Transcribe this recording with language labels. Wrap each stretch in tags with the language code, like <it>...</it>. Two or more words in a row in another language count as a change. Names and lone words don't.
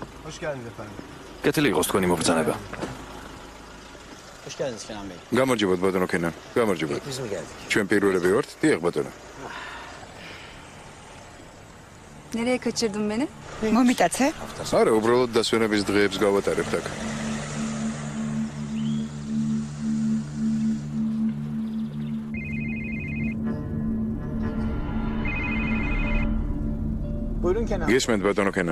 <ka>კეთილი იყოს თქვენი მობრძანება. გამარჯობათ ბატონო კენან. გამარჯობათ. ჩვენ პირველები ვართ. დიახ ბატონო.</ka> <tr>Nereye kaçırdın beni?</tr> <ka>მომიტაცე? არა, უბრალოდ დასვენების დღეებს გავატარებთ აქ. გისმენთ ბატონო კენან.</ka>